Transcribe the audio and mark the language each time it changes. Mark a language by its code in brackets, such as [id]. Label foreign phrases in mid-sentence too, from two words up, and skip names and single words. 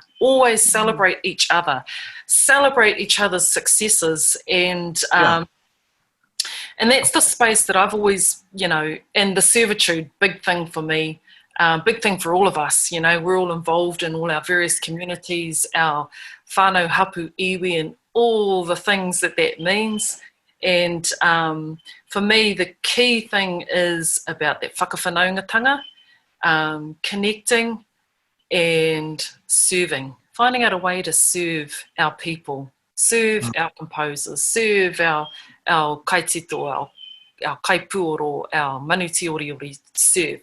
[en] Always celebrate each other. Celebrate each other's successes, and that's the space that I've always, you know, and the servitude, big thing for me, big thing for all of us. You know, we're all involved in all our various communities, our [mi] whānau hapu iwi, [en] and all the things that means. And for me, the key thing is about that whakawhanaungatanga, connecting and serving, finding out a way to serve our people, serve our composers, serve our kaitito, our kaipuoro, our manutiori serve.